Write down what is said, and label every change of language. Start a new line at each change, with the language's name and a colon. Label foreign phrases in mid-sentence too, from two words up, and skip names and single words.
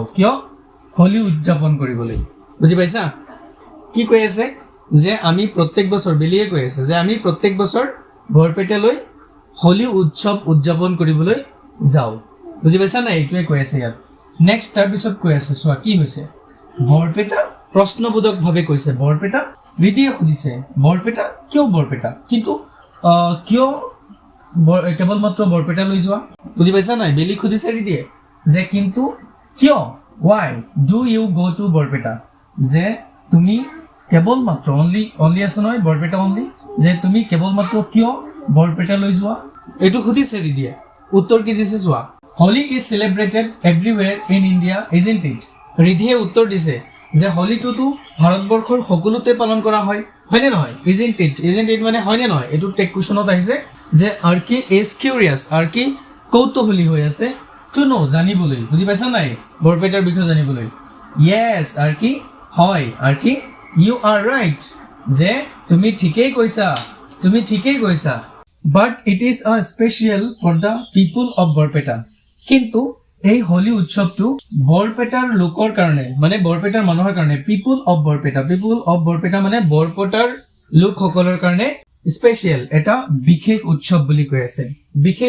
Assamese: কিয় হোলি উদযাপন কৰিবলৈ বুজি পাইছা কি কৈ আছে যে আমি প্ৰত্যেক বছৰ বেলিয়ে কৈ আছে যে আমি প্ৰত্যেক বছৰ বৰপেটালৈ হোলি উৎসৱ উদযাপন কৰিবলৈ যাওঁ বুজি পাইছা না এইটোৱে কৈ আছে ইয়াত নেক্সট তাৰপিছত কৈ আছে চোৱা কি হৈছে বৰপেটা প্ৰশ্নবোধকভাৱে কৈছে বৰপেটা ৰিধিয়ে সুধিছে বৰপেটা কিয় বৰপেটা কিন্তু কিয় কেৱল মাত্ৰ বৰপেটালৈ যোৱা বুজি পাইছা নাই বেলি সুধিছে ৰিধিয়ে যে কিন্তু কিয়
English: why do you go to
Assamese: বৰপেটা যে তুমি কেৱল মাত্ৰ only আছে নহয় বৰপেটা only যে তুমি কেৱল মাত্ৰ কিয় বৰপেটালৈ যোৱা এইটো সুধিছে ৰিধিয়ে উত্তৰ কি দিছে চোৱা
English: Holi is celebrated everywhere in India isn't it
Assamese: ৰিধিয়ে উত্তৰ দিছে যে হোলিটোতো ভাৰতবৰ্ষৰ সকলোতে পালন কৰা হয়নে নহয়
English: isn't it
Assamese: মানে হয়নে নহয় এইটো টেক কুৱেশ্যনত আহিছে যে
English: Archie is curious
Assamese: আৰ্কি কৌতূহলী হৈ আছে
English: to know
Assamese: জানিবলৈ বুজি পাইছা নাই বৰপেটাৰ বিষয়ে জানিবলৈ
English: yes Archie
Assamese: হয়
English: Archie you are right
Assamese: যে তুমি ঠিকেই কৈছা
English: but it is a special for the people of Barpeta
Assamese: কিন্তু এই হোলি উৎসৱটো বৰপেটাৰ লোকৰ কাৰণে মানে বৰপেটাৰ মানুহৰ কাৰণে
English: people of Barpeta
Assamese: মানে বৰপেটাৰ লোকসকলৰ কাৰণে স্পেচিয়েল এটা বিশেষ উৎসৱ বুলি কৈ আছে বিশেষ